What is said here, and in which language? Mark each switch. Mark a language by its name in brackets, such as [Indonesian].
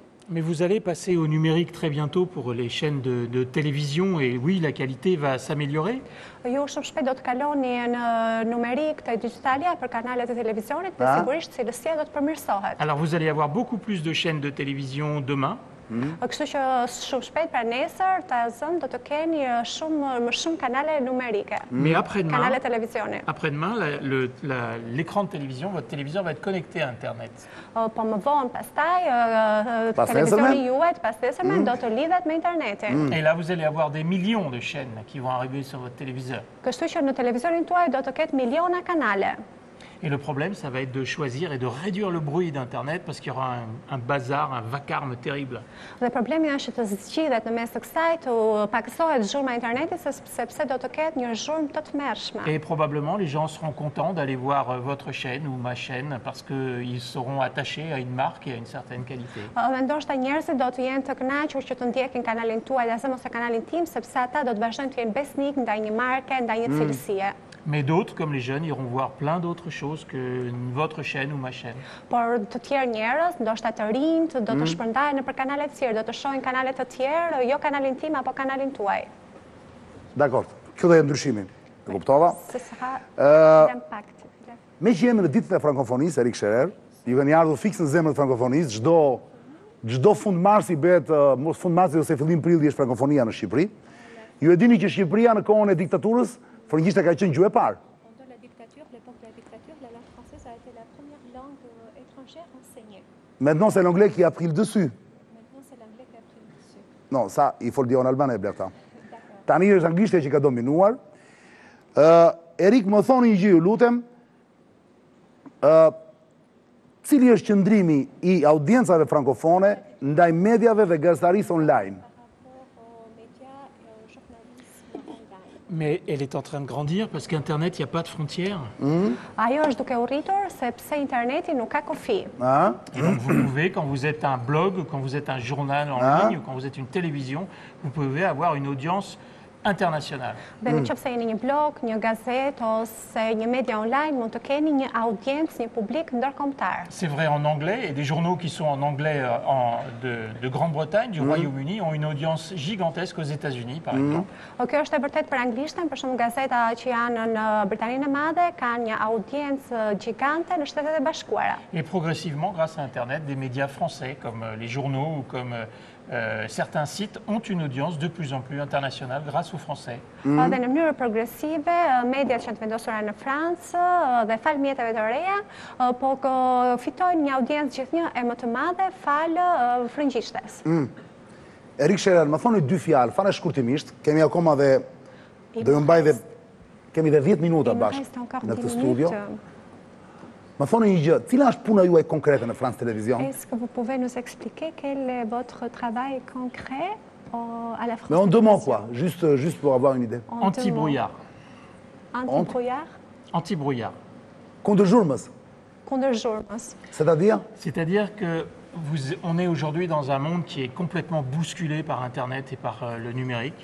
[French] Mais vous allez passer au numérique très bientôt pour les chaînes de télévision et oui, la qualité va s'améliorer. [Albanian] Ju shumë shpejt do të kaloni në numerik të digitalja për kanalet e televizionit dhe sigurisht cilësia do të përmirësohet. [French] Alors vous allez avoir beaucoup plus de chaînes de télévision demain. [Albanian] Kështu që shumë shpejt pra nesër do të keni më shumë kanale numerike. [French] Mais après-demain, [Albanian] Kanale televizioni. [French] après-demain, l'écran de télévision, votre téléviseur va être connecté à Internet. [Albanian] Po më vonë pastaj televizioni juaj pas nesërmen do të lidhet me internetin. [French] Et là, vous allez avoir des millions de chaînes qui vont arriver sur votre téléviseur. [Albanian] Kështu që në televizionin tuaj do të ketë miliona kanale. [French] Et le problème, ça va être de choisir et de réduire le bruit d'Internet parce qu'il y aura un bazar, un vacarme terrible. [Albanian] Dhe problemi është të zgjidhet në mes të kësaj të pakësohet zhurma e internetit sepse do të ketë një zhurmë të tmerrshme. [French] Et probablement, les gens seront contents d'aller voir votre chaîne ou ma chaîne parce qu'ils seront attachés à une marque et à une certaine qualité. [Albanian] Dhe ndoshta njerëzit do të jenë të kënaqur që të ndjekin kanalin tuaj dhe as mos e kanalin tim sepse ata do të vazhdojnë të jenë besnik ndaj një marke, ndaj një cilësie. [French] Mais d'autres, comme les jeunes, iront voir plein d'autres choses que votre chaîne ou ma chaîne. [Albanian] Por të tjerë njerëz, ndoshta të rinjt, do të shpërndahen nëpër kanale të tjera, do të shohin kanale të tjerë, jo kanalin tim apo kanalin tuaj. Dakor, kjo do jetë ndryshimi. E kuptova? Se sa impakt. Me që jemi në ditët e frankofonisë, Erik Sherer, ju kanë ardhur fiks në zemrën e frankofonisë, çdo fundmarsi bëhet fundmarsi ose fillim prilli është frankofonia në Shqipëri. Ju e dini që Shqipëria në kohën e diktaturës frëngjisht ka qenë gjuhë e parë. [French] Pendant la dictature, l'époque de la dictature, la langue française a été la première langue étrangère enseignée. Maintenant, c'est l'anglais qui a pris le dessus. Maintenant, c'est l'anglais qui a pris le dessus. Non, ça, il faut le dire en albanais, Blerta. [Albanian] Tani është anglishtja që ka dominuar. Erik, më thoni një gjë, ju lutem, cili është qëndrimi i audiencave frankofone ndaj medjave dhe gazetarisë online? [French] Par rapport aux médias et au journalisme online. Mais elle est en train de grandir parce qu'Internet, il n'y a pas de frontières. [Albanian] Ajo është duke u rritur sepse interneti nuk ka kufi. [French] Et donc vous pouvez, quand vous êtes un blog, quand vous êtes un journal en ligne, ou quand vous êtes une télévision, vous pouvez avoir une audience internationale. [Albanian] Dhe nëse jeni një blog, një gazetë ose një media online, mund të keni një audiencë, një publik ndërkombëtar. [French] C'est vrai en anglais, et des journaux qui sont en anglais de Grande-Bretagne, du Royaume-Uni, ont une audience gigantesque aux États-Unis, par exemple. [Albanian] Kjo është e vërtet për anglishtën, për shembull gazeta që janë në Britaninë e Madhe kanë një audiencë gjigante në Shtetet e Bashkuara. [French] Et progressivement, grâce à Internet, des médias français, comme les journaux ou comme certains sites, ont une audience de plus en plus internationale grâce aux Français. [Albanian] Dhe në mënyrë progresive, mediat që janë të vendosura në Francë dhe fal mjeteve të reja, po fitojnë një audiencë gjithnjë e më të madhe fal frëngjishtes. Erik Sherer, më thoni dy fjalë, fare shkurtimisht, kemi akoma dhe do ju mbaj dhe kemi dhe 10 minuta bashkë në këtë studio. Më thoni një gjë, cila është puna juaj konkrete në France Télévisions? [French] Est-ce que vous pouvez nous expliquer quel est votre travail concret à la France? Mais en deux mots, quoi, juste pour avoir une idée. Anti-brouillard. Anti-brouillard? Anti-brouillard. [Albanian] Kundër zhurmës. Kundër zhurmës. [French] C'est-à-dire? C'est-à-dire que on est aujourd'hui dans un monde qui est complètement bousculé par Internet et par le numérique.